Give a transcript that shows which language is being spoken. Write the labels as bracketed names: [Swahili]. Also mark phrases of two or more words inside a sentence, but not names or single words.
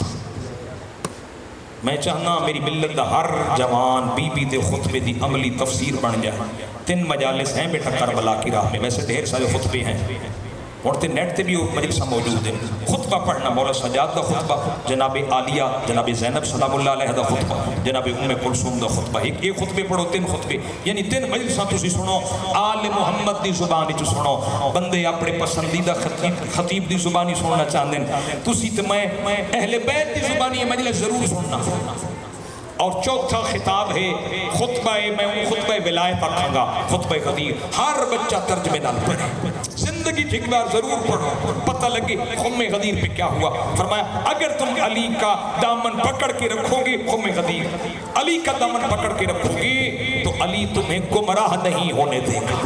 [Punjabi] میں چاہنا میری ملت دا ہر جوان بی بی دے خطبے دی عملی تفسیر بن جائے۔ [Urdu] 3 مجالس ہیں بیٹا کربلا کی راہ میں، ویسے ڈھیر سارے خطبے ہیں، اور نیٹ [Punjabi] تے بھی مجلساں [Urdu] موجود ہیں۔ [Punjabi] خطبہ پڑھنا، مولا سجاد دا خطبہ، جناب عالیہ جناب زینب [Arabic] سلام اللہ علیہ [Punjabi] دا خطبہ، جناب ام کلثوم دا خطبہ، ایک خطبے پڑھو 3 خطبے، یعنی 3 مجلساں تسی سنو، آل محمد دی زبانی چ سنو۔ بندے اپنے پسندیدہ خطیب دی زبانی [Urdu] سننا چاہتے ہیں، [Punjabi] تسی تے میں اہل بیت دی زبانی مجلس ضرور سننا۔ اور چوتھا خطاب ہے خطبہ، میں خطبہ ولایت رکھوں گا، خطبہ غدیر، ہر بچہ ترجمے نال پڑھے، زندگی ایک بار ضرور پڑھو، پتہ لگے خم غدیر [Urdu] پہ کیا ہوا۔ فرمایا اگر تم علی کا دامن پکڑ کے رکھو گے، خم غدیر، علی کا دامن پکڑ کے رکھو گے تو علی تمہیں گمراہ نہیں ہونے دے گا۔